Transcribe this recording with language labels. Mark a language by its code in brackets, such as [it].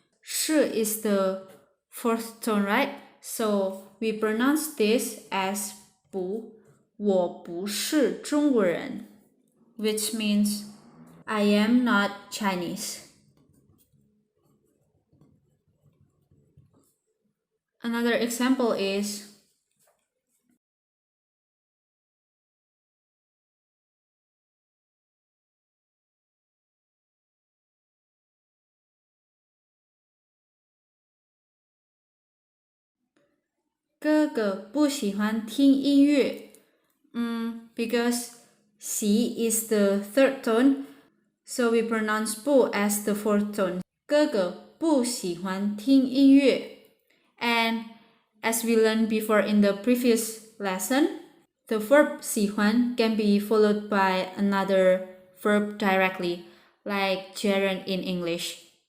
[en] 是 is the fourth tone, right? So we pronounce this as 不. [zh] 我不是中国人, [en] which means I am not Chinese. Another example is [zh] 哥哥不喜欢听音乐. [en] Because 喜 is the third tone, so we pronounce 不 as the fourth tone. [zh] 哥哥不喜欢听音乐. [en] And as we learned before in the previous lesson, the verb 喜欢 can be followed by another verb directly, like Jaren in English.